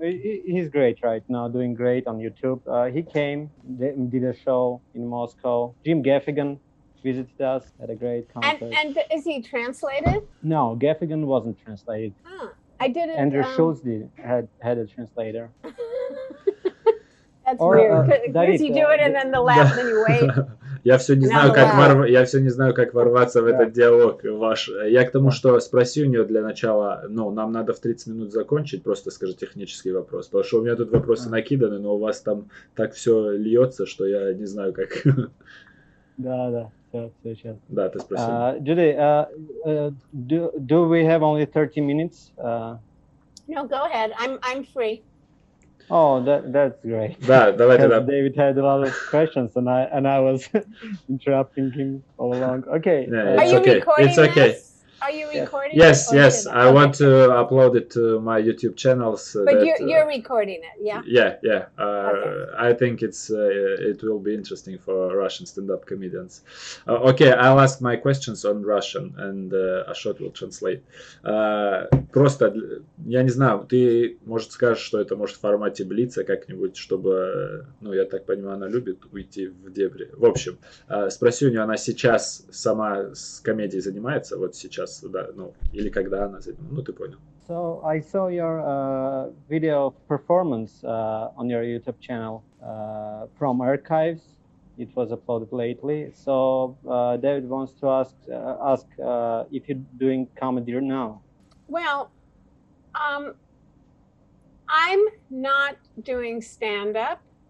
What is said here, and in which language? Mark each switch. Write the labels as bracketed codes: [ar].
[en] He's great right now, doing great on YouTube. He came, did a show in Moscow. Jim Gaffigan visited us at a great concert. And is he translated? No, Gaffigan wasn't translated. Huh. I didn't. Andrew Schultz had a translator. That's weird. Because you do it and then the laugh, and you wait. [ru] Я все не знаю, как ворваться в этот диалог ваш. Я к тому, что спроси у нее для начала, нам надо в 30 минут закончить, просто скажи технический вопрос. Потому что у меня тут вопросы накиданы, но у вас там так все льется, что я не знаю, как. Да, все сейчас. Да, ты спроси. [en] Judy, do we have only 30 minutes? No, go ahead. I'm free. Oh, that's great. [ru] Да, давай тогда. [en] David had a lot of questions, and I was interrupting him all along. Okay. Are you recording this? Are you recording? Yes. I want to upload it to my YouTube channels. But you're recording it, yeah? Yeah. Okay. I think it will be interesting for Russian stand-up comedians. Okay, I'll ask my questions on Russian, and Ashot will translate. [ru] Просто, я не знаю, ты, может, скажешь, что это может в формате блица как-нибудь, чтобы, я так понимаю, она любит уйти в дебри. В общем, спроси у нее, она сейчас сама с комедией занимается, вот сейчас, да, или когда она занимается, ты понял. [en] So I saw your video performance on your YouTube channel from archives. It was uploaded lately. So David wants to ask if you're doing comedy now. Well, I'm not doing stand-up.